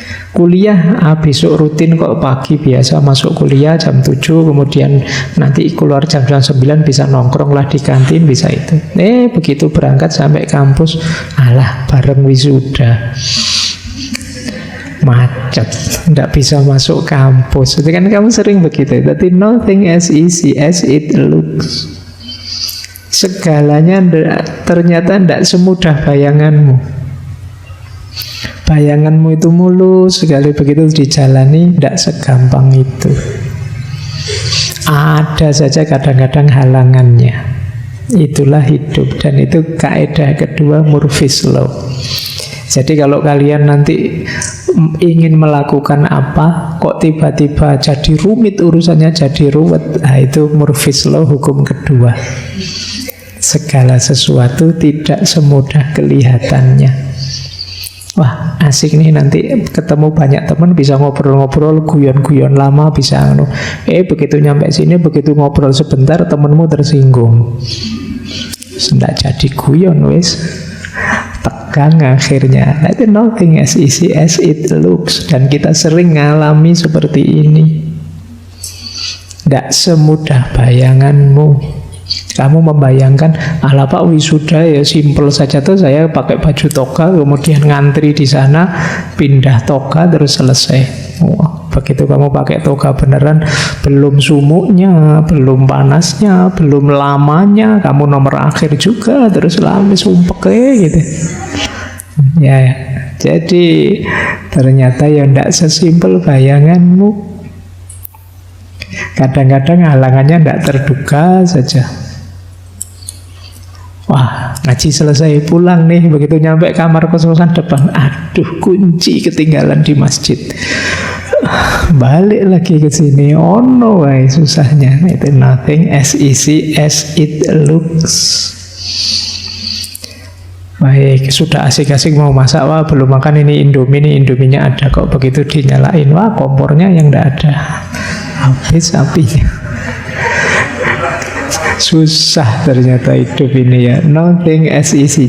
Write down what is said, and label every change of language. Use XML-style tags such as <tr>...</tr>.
<id>Kuliah, besok rutin kok pagi biasa masuk kuliah jam 7, kemudian nanti keluar jam 9 bisa nongkrong lah di kantin, bisa itu. Begitu berangkat sampai kampus, alah bareng wisuda. Macet, tidak bisa masuk kampus. Itu kan kamu sering begitu. Tapi</id> <en>nothing as easy as it looks.</en> <id>Segalanya ternyata tidak semudah bayanganmu. Bayanganmu itu mulus, sekali begitu dijalani tidak segampang itu. Ada saja kadang-kadang halangannya. Itulah hidup, dan itu kaidah kedua Murphy's Law. Jadi kalau kalian nanti ingin melakukan apa, kok tiba-tiba jadi rumit urusannya, jadi ruwet, nah itu Murphy's Law hukum kedua. Segala sesuatu tidak semudah kelihatannya. Wah, asik nih, nanti ketemu banyak teman, bisa ngobrol-ngobrol, guyon-guyon lama, bisa begitu nyampe sini, begitu ngobrol sebentar, temenmu tersinggung. Tidak jadi guyon, wes. Tegang akhirnya. Itu</id> <en>nothing as easy as it looks.</en> <id>Dan kita sering ngalami seperti ini. Tidak semudah bayanganmu. Kamu membayangkan, ala Pak wisuda ya simple saja tuh, saya pakai baju toga, kemudian ngantri di sana, pindah toga, terus selesai. Wah, begitu kamu pakai toga beneran, belum sumuknya, belum panasnya, belum lamanya, kamu nomor akhir juga, terus lama sumpek gitu. Ya, jadi ternyata ya tidak sesimpel bayanganmu. Kadang-kadang halangannya tidak terduga saja. Wah, ngaji selesai, pulang nih. Begitu nyampe kamar kos-kosan depan, aduh, kunci ketinggalan di masjid. Balik lagi ke sini.</id> <en>Oh no,</en> <id>susahnya. Itu</id> <en>nothing as easy as it looks.</en> <id>Baik, sudah asik-asik mau masak, wah belum makan ini Indomie, ini Indominya ada kok. Begitu dinyalain, wah kompornya yang tidak ada, habis apinya. Susah ternyata hidup ini ya.</id> <en>Nothing as easy.</en>